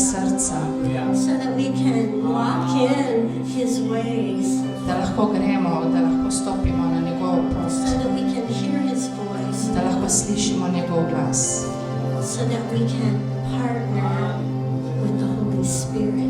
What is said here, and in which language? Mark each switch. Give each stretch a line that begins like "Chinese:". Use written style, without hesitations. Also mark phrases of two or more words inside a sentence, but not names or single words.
Slovenian: srca,
English: so that we can walk in His ways,
Slovenian: da lahko gremo, da lahko stopimo na njegov pot,
English: so that we can hear His voice,
Slovenian: da lahko slišimo njegov glas,
English: so that we can partner with the Holy Spirit.